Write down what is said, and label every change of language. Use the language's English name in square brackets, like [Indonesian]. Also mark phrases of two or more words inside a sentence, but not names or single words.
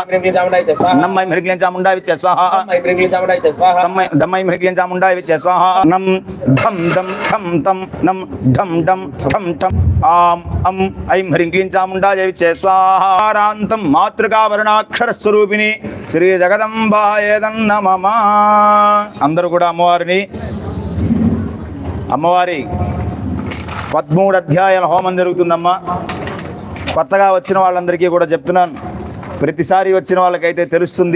[Sanskrit] ह्रीं क्लीं चामुंडाय स्वाहा नम्माय ह्रीं क्लीं चामुंडाय स्वाहा ह्रीं क्लीं चामुंडाय स्वाहा दम्माय ह्रीं क्लीं चामुंडाय स्वाहा नम धम दम थम तम नम ढम डम ठम ठम आम अम ऐं ह्रीं क्लीं चामुंडाय स्वाहा रांतं मातृकावर्णाक्षर स्वरूपिणी శ్రీ జగదంబాయేదన్నమమ. [Telugu] అందరూ కూడా అమ్మవారి 13 అధ్యాయాల హోమం జరుగుతుందమ్మా. కొత్తగా వచ్చిన వాళ్ళందరికీ కూడా చెప్తున్నాను, ప్రతిసారి వచ్చిన వాళ్ళకైతే తెలుస్తుంది.